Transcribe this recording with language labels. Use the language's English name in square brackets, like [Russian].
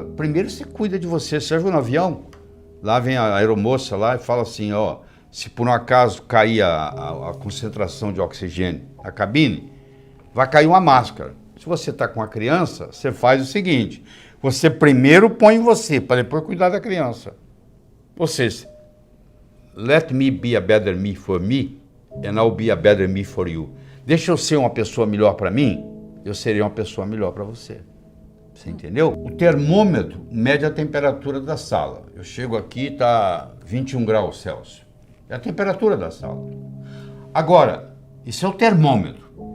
[Portuguese] Primeiro você cuida de você. Você já viu no avião? Lá vem a aeromoça lá e fala assim, ó, se por um acaso cair a concentração de oxigênio na cabine, vai cair uma máscara. Se você está com a criança, você faz o seguinte, você primeiro põe em você, para depois cuidar da criança. Ou seja, [English] let me be a better me for me, and I'll be a better me for you. [Portuguese] Deixa eu ser uma pessoa melhor para mim, eu serei uma pessoa melhor para você. Você entendeu? O termômetro mede a temperatura da sala. Eu chego aqui, está 21 graus Celsius. É a temperatura da sala. Agora, isso é o termômetro.